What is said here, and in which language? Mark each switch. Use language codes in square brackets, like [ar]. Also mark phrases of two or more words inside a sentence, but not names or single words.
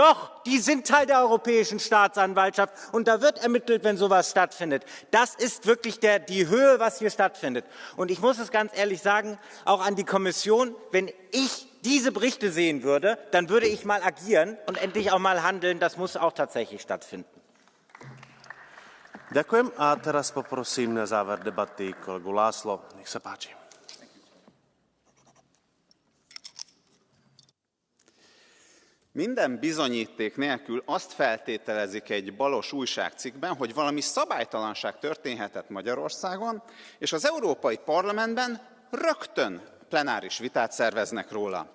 [de] Doch, die sind Teil der Europäischen Staatsanwaltschaft und da wird ermittelt, wenn sowas stattfindet. Das ist wirklich die Höhe, was hier stattfindet. Und ich muss es ganz ehrlich sagen, auch an die Kommission, wenn ich diese Berichte sehen würde, dann würde ich mal agieren und endlich auch mal handeln. Das muss auch tatsächlich stattfinden. [sk] Ďakujem. A teraz poprosím na záver debaty kolegu László. Nech sa páči. [hu] Minden bizonyíték nélkül azt feltételezik egy balos újságcikkben, hogy valami szabálytalanság történhetett Magyarországon, és az Európai Parlamentben rögtön plenáris vitát szerveznek róla.